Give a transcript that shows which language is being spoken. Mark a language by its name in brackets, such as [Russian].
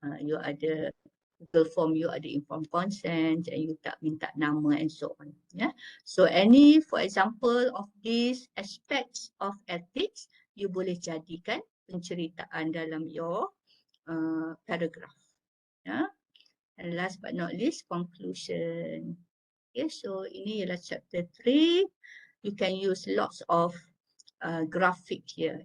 [English] You ada Google form, you ada informed consent, and you [Malay] tak minta nama [English] and so on. Yeah. So any, for example, of these aspects of ethics, you [Malay] boleh jadikan penceritaan dalam [English] your paragraph. Yeah. And last but not least, conclusion. [Malay] Okay, so ini ialah chapter 3. [English] You can use lots of graphic here.